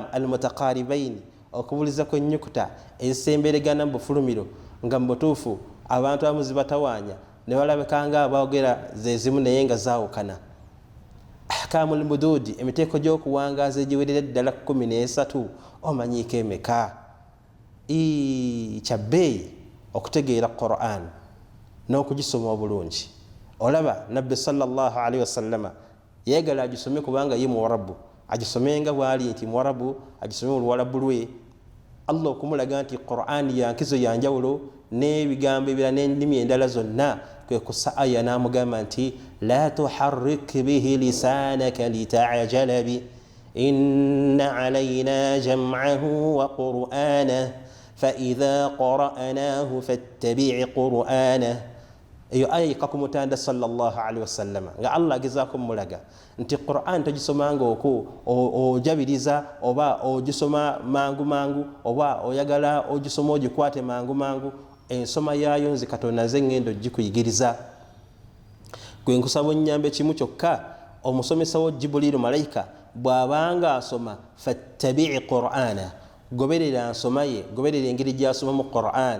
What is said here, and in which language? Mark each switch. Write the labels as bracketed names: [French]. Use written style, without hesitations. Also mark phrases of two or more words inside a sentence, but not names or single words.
[Ganda] almutaqaribaini okubuliza kw'ennyukuta ezisemberegana mu bufulumiro nga mu butuufu abantu abamu zibatawaanya ne balabika nga abaogera zezimu naye nga zaawukana [Arabic] أحكام المدود [Ganda] emiteeko gy'okuwangaaza egiwerera ddala 13 omanyiiko emeka kyabbeeyi okutegeera Quran n'okugisoma obulungi. Olaba Nabbi [Arabic] صلى الله عليه وسلم [Ganda] yeegala agisome kubanga ye Muwarabu, agisome nga bw'ali nti Muwarabu, agisome mu Luwarabu lwe. Allah okumulaga nti Quran ya nkizo ya njawulo n'ebigambo ebirala n'ennimi endala zonna, kwe kussa aya n'amugamba nti [Arabic] لا تحرك به لسانك لتعجل به إن علينا جمعه وقرآنه فإذا قرأناه فاتبع قرآنه. [Ganda] Eyo aya ikakumutanda [Arabic] صلى الله عليه وسلم [Ganda] nga Allah agezaako mulaga nti Quran togisomanga okwo ojabiriza oba ogisoma mangu mangu oba oyagala ogisoma ogikwate mangu mangu. Ensoma yaayo nzi Katonda nze ngendo gikuyigiriza. Gwe nkusaba onnyambe kimu kyokka, omusomesa wo Jibril malaika bw'abanga asoma [Arabic] فاتبع قرآنه, [Ganda] goberera nsoma ye, goberera engeri gy'asoma mu Quran.